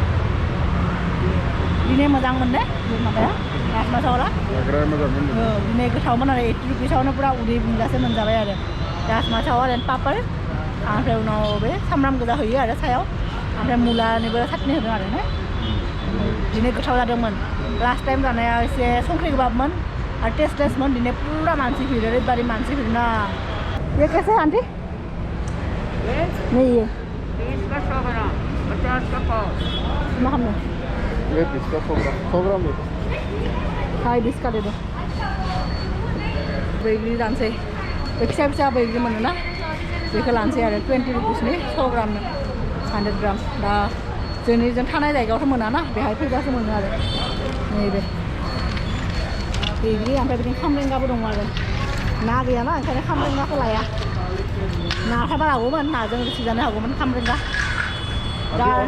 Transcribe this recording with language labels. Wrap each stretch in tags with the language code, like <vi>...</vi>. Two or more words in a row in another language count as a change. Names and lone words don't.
<brx>दिनै मोजां मोनदे माबाया राजमा चावला दिनै गोथावमोन आरो 80 रुपिसावनो पुरा उदै बुंजासे मोनजाबाय आरो राजमा चावल एन्ड पापड़ ओमफ्राय उनाव बे सामब्राम गोजा होयो आरो सायाव ओमफ्राय मुलानिबो साटनि होदों आरो ने दिनै गोथाव जादोंमोन</brx> <en>last time</en> <brx>जानाया एसे संख्रि गोबाबमोन और टेस्टलेसमोन दिनै पूरा मानसि भीड़ ओरैबायदि मानसि भीड़ ना</brx> <hi>ये कैसे आंटी नहीं ये 20 का 100 ग्राम 50 का पाव ना हमने ये 20 का 100 ग्राम दे दो हाँ 20 का दे दो</hi> <brx>बैग्रि लानोसै बे फिसा फिसा बैग्रि मोनोना बेखौ लानोसै आरो 20 रुपिसनि 100 ग्रामनो 100 ग्राम दा जों थानाय जायगायावथ' मोना ना बेहाय फैबासो मोनो आरो नैबे बैग्रि ओमफ्राय बिदिनो खामरेंगाबो दङ आरो ना गैयाना ओंखायनो खामरेंगाखौ लाया ना थाबा लाबोमोन नाजों रोसि जानो हागौमोन खामरेंगा दा</brx>